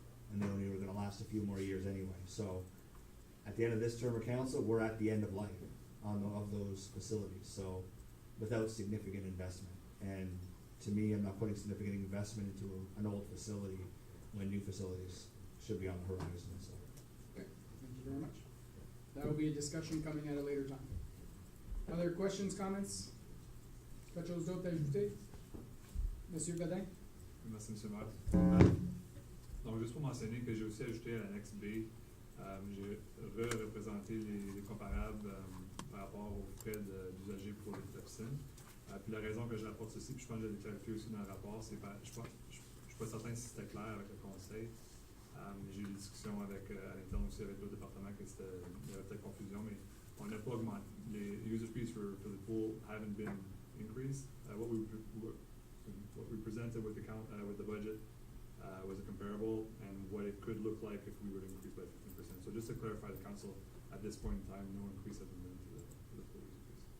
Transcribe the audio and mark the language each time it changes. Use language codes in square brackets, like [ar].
[en] And they only were gonna last a few more years anyway. So, at the end of this term of council, we're at the end of life of those facilities, so, without significant investment. And to me, I'm not putting significant investment into an old facility when new facilities should be on the horizon, so. Okay, thank you very much. That will be a discussion coming at a later time. Other questions, comments? [fr] Quelque chose d'autre à ajouter? Monsieur Godin? Merci, M. le maire. Donc, juste pour mentionner que j'ai aussi ajouté à l'annexe B, j'ai représenté les comparables par rapport aux frais d'usagers pour la piscine. Puis la raison que je rapporte ceci, puis je pense que je l'ai clarifié aussi dans le rapport, c'est pas, je suis pas certain si c'était clair avec le conseil. J'ai eu des discussions avec, à l'interne aussi avec l'autre département, que il y avait peut-être confusion, mais on n'a pas augmenté. Les [en] user fees for the pool haven't been increased. What we presented with the budget was a comparable, and what it could look like if we were to increase by 15%. So just to clarify the council, at this point in time, no increase has been made to the pool user fees.